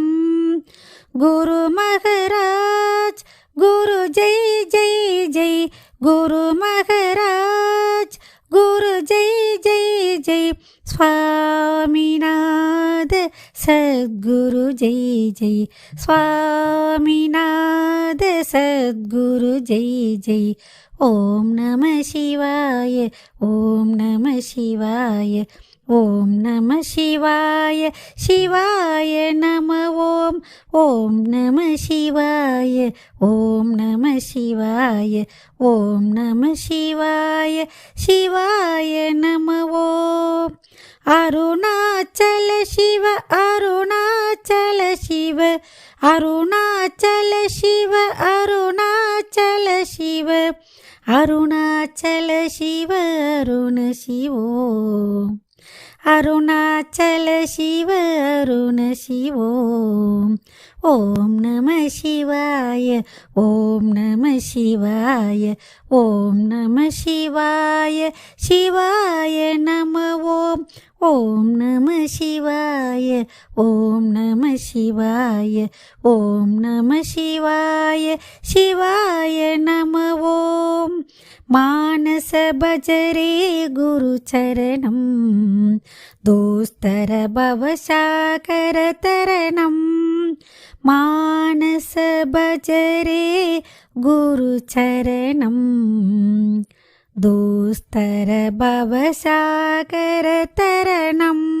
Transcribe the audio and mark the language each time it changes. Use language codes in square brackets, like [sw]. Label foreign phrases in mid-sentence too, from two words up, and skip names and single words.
[hi] गुरु महाराज गुरु जय जय जय, गुरु महाराज गुरु जय जय जय. स्वामीनाथ सद्गुरु जय जय, स्वामीनाथ सद्गुरु जय जय. [sa] ಓಂ ನಮಃ ಶಿವಾಯ, ಓಂ ನಮಃ ಶಿವಾಯ, ಓಂ ನಮಃ ಶಿವಾಯ. ಶಿವಾಯ ನಮಃ ಓಂ, ಓಂ ನಮಃ ಶಿವಾಯ, ಓಂ ನಮಃ ಶಿವಾಯ, ಓಂ ನಮಃ ಶಿವಾಯ. ಶಿವಾಯ ನಮಃ ಓಂ. ಅರುಣಾಚಲ ಶಿವ, ಅರುಣಾಚಲ ಶಿವ, ಅರುಣಾಚಲ ಶಿವ, ಅರುಣಾಚಲ ಶಿವ, ಅರುಣಾಚಲ ಶಿವ, ಅರುಣ ಶಿವೋ. ಅರುಣಾಚಲ ಶಿವ, ಅರುಣ ಶಿವೋ. ಓಂ ನಮಃ ಶಿವಾಯ, ಓಂ ನಮಃ ಶಿವಾಯ, ಓಂ ನಮಃ ಶಿವಾಯ. ಶಿವಾಯ ನಮಃ ಓಂ, ಓಂ ನಮಃ ಶಿವಾಯ, ಓಂ ನಮಃ ಶಿವಾಯ, ಓಂ ನಮಃ ಶಿವಾಯ. ಶಿವಾಯ ನಮಃ ಓಂ. ಮಾನಸ ಭಜರೆ ಗುರುಚರಣಂ ದೋಸ್ತರ ಭವಸಾಗರ ತರಣಂ. ಮಾನಸ ಭಜರೆ ಗುರುಚರಣಂ ದೋಸ್ತರ ಭವಸಾಗರ ತರಣಂ.